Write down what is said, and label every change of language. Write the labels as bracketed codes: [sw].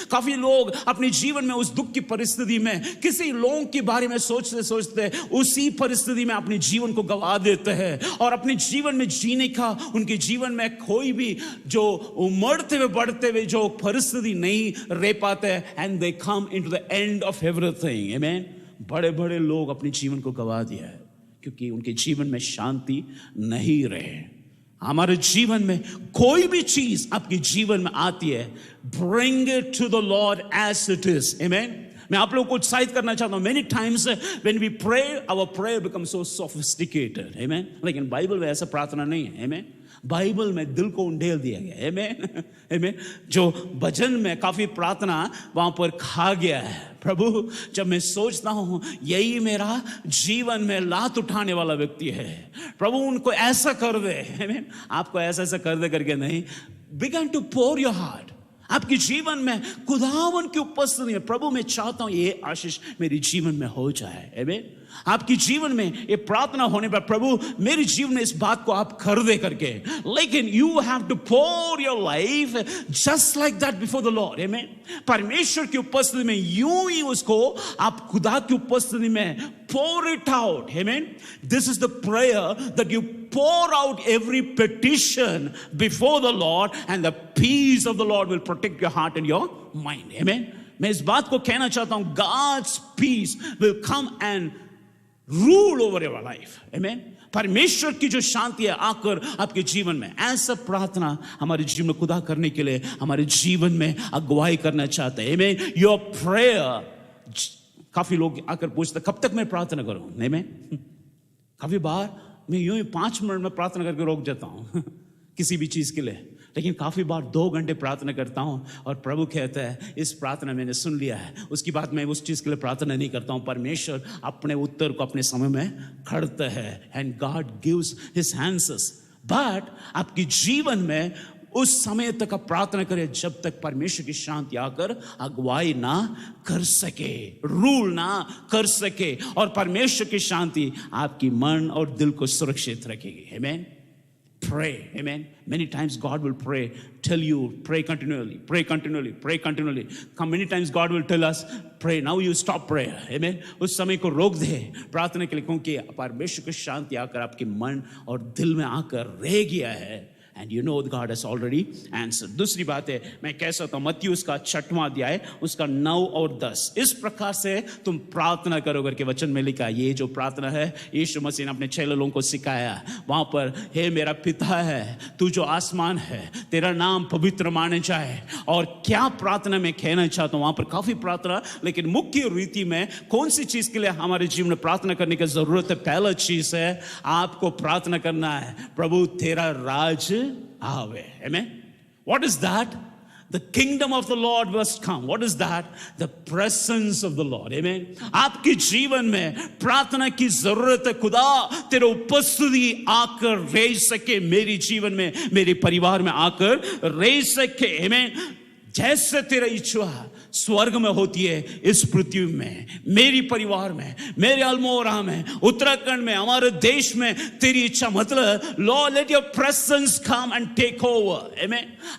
[hi] काफी लोग अपने जीवन में उस दुख की परिस्थिति में किसी लोगों के बारे में सोचते सोचते उसी परिस्थिति में अपने जीवन को गवा देते हैं और अपने जीवन में जीने का उनके जीवन में कोई भी जो उमड़ते हुए बढ़ते हुए जो परिस्थिति नहीं रह पाते हैं। [en] And they come into the end of everything. Amen. [hi] बड़े बड़े लोग अपने जीवन को गवा दिया है क्योंकि उनके जीवन में शांति नहीं रहे। हमारे जीवन में कोई भी चीज आपके जीवन में आती है, [en] bring it to the Lord as it is. Amen. [hi] मैं आप लोगों को उत्साहित करना चाहता हूं। [en] Many times when we pray, our prayer becomes so sophisticated. Amen. [hi] लेकिन बाइबल में ऐसा प्रार्थना नहीं है। Amen. बाइबल में दिल को उंडेल दिया गया। आमीन। आमीन। जो भजन में काफी प्रार्थना वहां पर खा गया है। प्रभु, जब मैं सोचता हूं यही मेरा जीवन में लात उठाने वाला व्यक्ति है, प्रभु उनको ऐसा कर दे। आमीन। आपको ऐसा कर दे करके नहीं, [en] Begin to pour your heart. [hi] आपके जीवन में खुदावन की उपस्थिति में, प्रभु मैं चाहता हूं ये आशीष मेरे जीवन में हो जाए। आमीन। आपके जीवन में ये प्रार्थना होने पर, प्रभु मेरे जीवन में इस बात को आप कर दे करके, लेकिन [en] You have to pour your life just like that before the lord. [hi] आमीन। परमेश्वर की उपस्थिति में यूं ही उसको आप खुदा की उपस्थिति में [en] pour it out. Amen. This is the prayer that you pour out every petition before the Lord, and the peace of the Lord will protect your heart and your mind. Amen. [hi] मैं इस बात को कहना चाहता हूं, [en] God's peace will come and rule over your life. Amen. [hi] परमेश्वर की जो शांति है आकर आपके जीवन में, ऐसा प्रार्थना हमारे जीवन में खुदा करने के लिए हमारे जीवन में अगुवाई करना चाहते हैं। Amen. [en] Your prayer, [hi] काफी लोग आकर पूछते कब तक मैं प्रार्थना करूं? नहीं, मैं काफी बार मैं यूं ही 5 मिनट में प्रार्थना करके रोक जाता हूं किसी भी चीज के लिए। लेकिन काफ़ी बार 2 घंटे प्रार्थना करता हूँ और प्रभु कहता है इस प्रार्थना मैंने सुन लिया है, उसके बाद मैं उस चीज़ के लिए प्रार्थना नहीं करता हूँ। परमेश्वर अपने उत्तर को अपने समय में खड़ता है, [en] And God gives his answers. [hi] But आपके जीवन में उस समय तक आप प्रार्थना करें जब तक परमेश्वर की शांति आकर अगुवाई ना कर सके, रूल ना कर सके, और परमेश्वर की शांति आपकी मन और दिल को सुरक्षित रखेगी। आमीन। Pray, amen. [en] Many times God will pray, tell you, pray continually, pray continually, pray continually. Come, many times God will tell us, pray, now you stop prayer, amen. [hi] उस समय को रोक दे प्रार्थना के लिए, क्योंकि परमेश्वर की शांति आकर आपके मन और दिल में आकर रह गया है, [en] and you know God has already answered. [hi] दूसरी बात है, मैं कह सकता हूँ मत्ती उसका 6वां अध्याय उसका 9 और 10, इस प्रकार से तुम प्रार्थना करो करके वचन में लिखा है। ये जो प्रार्थना है यीशु मसीह ने अपने चेलों लोगों को सिखाया। वहां पर, हे मेरा पिता है तू जो आसमान है, तेरा नाम पवित्र माने जाए। और क्या प्रार्थना में कहना चाहता हूँ, वहां पर काफी प्रार्थना, लेकिन मुख्य रीति में कौन सी चीज के लिए हमारे जीवन में प्रार्थना करने की जरूरत है? पहला चीज है आपको प्रार्थना करना है, प्रभु तेरा राज आवे। [en] Amen. What is that? The kingdom of the Lord must come. What is that? The presence of the Lord. Amen. [hi] आपके जीवन में प्रार्थना की जरूरत है, खुदा तेरे उपस्थिति आकर रह सके मेरे जीवन में, मेरे परिवार में आकर रह सके। Amen. जैसे तेरा इच्छा स्वर्ग में होती है इस पृथ्वी में, मेरी परिवार में, मेरे अल्मोड़ा में, उत्तराखंड में, हमारे देश में तेरी इच्छा, मतलब [en] Lord let your presence come and take over. [hi] आमीन।